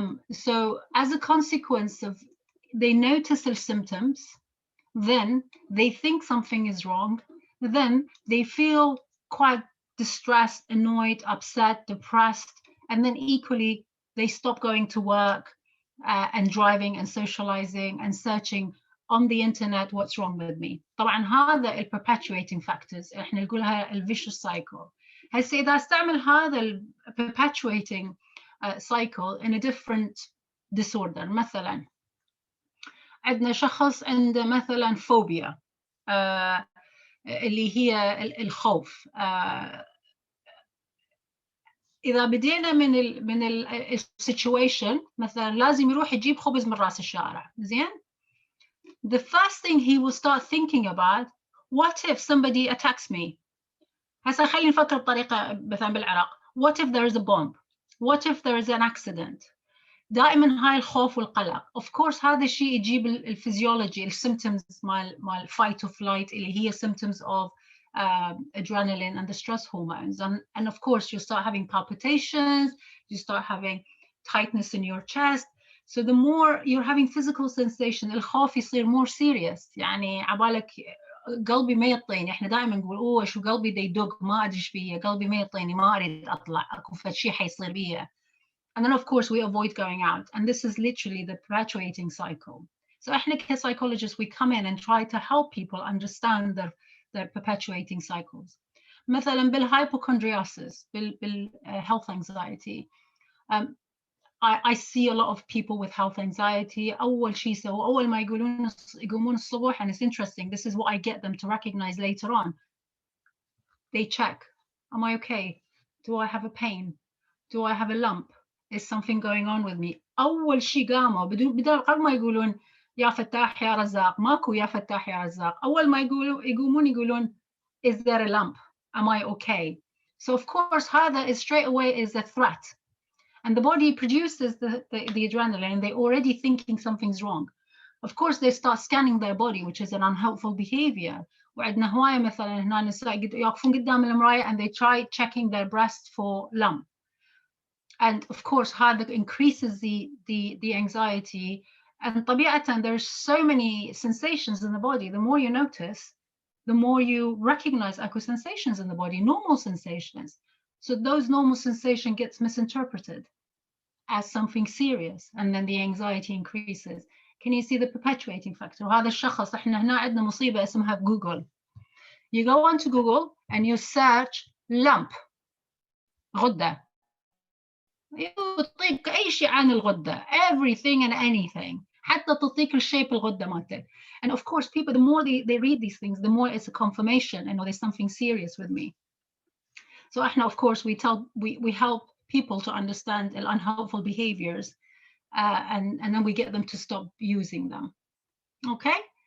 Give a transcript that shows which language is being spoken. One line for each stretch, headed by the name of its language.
English: So as a consequence of, they notice the symptoms, then they think something is wrong, then they feel quite distressed, annoyed, upset, depressed, and then equally they stop going to work and driving and socializing and searching on the internet what's wrong with me.
Arabic: طبعا هذا ال perpetuating factors احنا نقولها ال
English: vicious cycle.
Arabic: هسه إذا استعمل هذا ال
English: perpetuating cycle in a different disorder,
Arabic: مثلا عندنا شخص عنده مثلا phobia اللي هي الخوف. إذا بدينا من ال situation مثلا لازم يروح يجيب خبز من راس الشارع، زين؟
English: The first thing he will start thinking about, what if somebody attacks me?
Arabic: هسه خلينا نفكر بطريقة مثلا بالعراق.
English: What if there is a bomb? What if there is an accident?
Arabic: دائما هاي الخوف والقلق.
English: Of course
Arabic: هذا الشيء يجيب الفيزيولوجي السيمبتومز مال
English: fight or flight
Arabic: اللي هي
English: symptoms of adrenaline and the stress hormones, and of course you start having palpitations, you start having tightness in your chest. So the more you're having physical sensation,
Arabic: الخوف يصير
English: more serious.
Arabic: يعني عبالك قلبي ما يطيني. احنا دائما نقول اوه شو قلبي دا يدق، ما ادري ايش بيه، قلبي ما يطيني، ما اريد اطلع، اكو شيء حيصير بيه.
English: And then of course we avoid going out, and this is literally the perpetuating cycle. So
Arabic: احنا
English: psychologists, we come in and try to help people understand the perpetuating cycles.
Arabic: مثلا
English: بالhypochondriasis, health anxiety, I see a lot of people with health anxiety.
Arabic: أول شيء سووا أول ما يقومون الصبح,
English: and it's interesting, this is what I get them to recognize later on. They check, am I okay? Do I have a pain? Do I have a lump? Is something going on with me?
Arabic: أول شيء قاموا بدل قبل ما يقولون يا فتاح يا رزاق، ماكو يا فتاح يا رزاق. أول ما يقومون يقولون
English: is there a lump? Am I okay? So of course
Arabic: هذا
English: is straight away is a threat, and the body produces the adrenaline, and they're already thinking something's wrong. Of course they start scanning their body, which is an unhelpful behavior.
Arabic: وعندنا هواية مثلا هنا نساء يقفون قدام المراية
English: and they try checking their breast for lump. And of course
Arabic: هذا
English: increases the anxiety. And
Arabic: طبيعة
English: there's so many sensations in the body. The more you notice, the more you recognize echo sensations in the body, normal sensations. So those normal sensations gets misinterpreted as something serious, and then the anxiety increases. Can you see the perpetuating factor?
Arabic: وهذا الشخص احنا هنا عندنا مصيبة اسمها Google.
English: You go onto Google and you search lump
Arabic: غدة. يعطيك أي شيء عن الغدة,
English: everything and anything.
Arabic: حتى تعطيك الشيب الغدة مالتك.
English: And of course people, the more they read these things, the more it's a confirmation, there's something serious with me. So
Arabic: احنا
English: of course we help people to understand the unhelpful behaviors, and then we get them to stop using them. Okay.